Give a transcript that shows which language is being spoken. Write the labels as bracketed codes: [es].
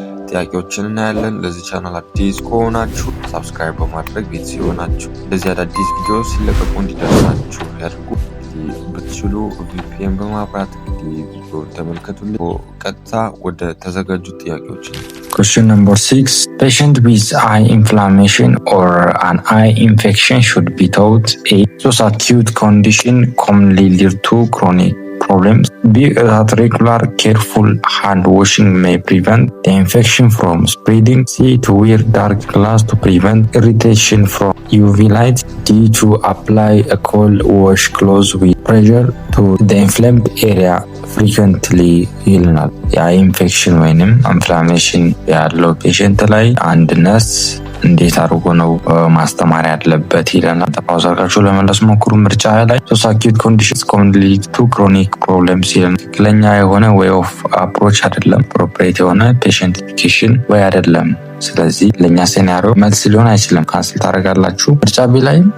[am] ጥያቄዎችን እናያለን። ለዚህ ቻናል አዲስ ከሆናችሁ ሰብስክራይብ በማድረግ ቤተሰብ ይሆናችሁ እንደዚህ አዳዲስ ቪዲዮ ሲለቀቁ እንዲደርሳችሁ ያድርጉ። ብትችሉ ቪፒኤን በማብራት ቪዲዮን ተመልከቱልኝ። ቀጥታ ወደ ተዘጋጁ ጥያቄዎች [en] Question number 6. Patient with eye inflammation or an eye infection should be taught A. Those acute condition commonly lead to chronic problems. B. That regular careful hand washing may prevent the infection from spreading. C. To wear dark glass to prevent irritation from UV light. D. To apply a cold wash clothes with pressure to the inflamed area frequently [am] ይልናል። የአይ ኢንፌክሽን ወይንም ኢንፍላሜሽን ያለው ፔሸንት ላይ አንድ ነርስ እንዴት አድርጎ ነው ማስተማር ያለበት ይለናል። ፓውዝ አድርጋችሁ ለመለስ ሞክሩ። ምርጫ ላይ [en] ሶስ አኪዩት ኮንዲሽንስ ኮመንሊ ሊድ ቱ ክሮኒክ ፕሮብለምስ [am] ይለናል። ትክክለኛ የሆነ [en] ዌይ ኦፍ አፕሮች [am] አይደለም፣ ፕሮፕሬት የሆነ ፔሸንት ኤዱኬሽን ወይ አይደለም። ስለዚህ ለኛ ሴናሪዮ መልስ ሊሆን አይችልም፣ ካንስል ታደርጋላችሁ። ምርጫ ቢ ላይ